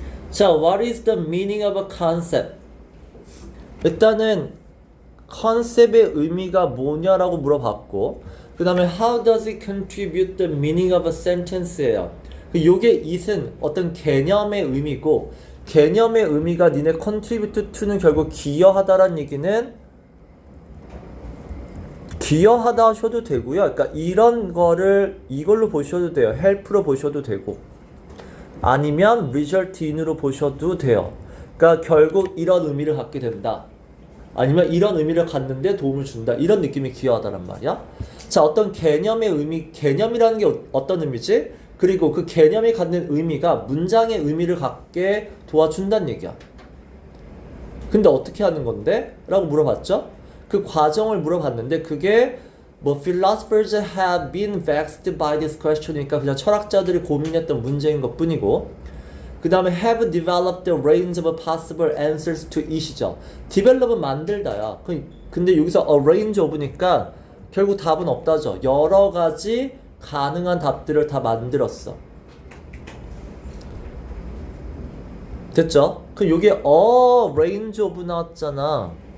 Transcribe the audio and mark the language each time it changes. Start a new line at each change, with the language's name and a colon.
English: 자, what is the meaning of a concept?
Korean: 일단은 컨셉의 의미가 뭐냐라고 물어봤고, 그 다음에
English: how does it contribute the meaning of a sentence예요.
Korean: 요게 it은 어떤 개념의 의미고, 개념의 의미가 니네 contribute to는 결국 기여하다란 얘기는 기여하다 하셔도 되고요. 그러니까 이런 거를 이걸로 보셔도 돼요. help로 보셔도 되고, 아니면 result in으로 보셔도 돼요. 그러니까 결국 이런 의미를 갖게 된다. 아니면 이런 의미를 갖는데 도움을 준다. 이런 느낌이 기여하다란 말이야. 자, 어떤 개념의 의미, 개념이라는 게 어떤 의미지? 그리고 그 개념이 갖는 의미가 문장의 의미를 갖게 도와준다는 얘기야. 근데 어떻게 하는 건데? 라고 물어봤죠? 그 과정을 물어봤는데 그게 뭐
English: philosophers have been vexed by this question이니까
Korean: 그냥 철학자들이 고민했던 문제인 것 뿐이고, 그 다음에
English: have developed a range of possible answers to it이죠.
Korean: develop은 만들다야. 근데 여기서
English: a range of
Korean: 니까 결국 답은 없다죠. 여러 가지 가능한 답들을 다 만들었어. 됐죠? 그럼 여기에
English: a range of
Korean: 나왔잖아.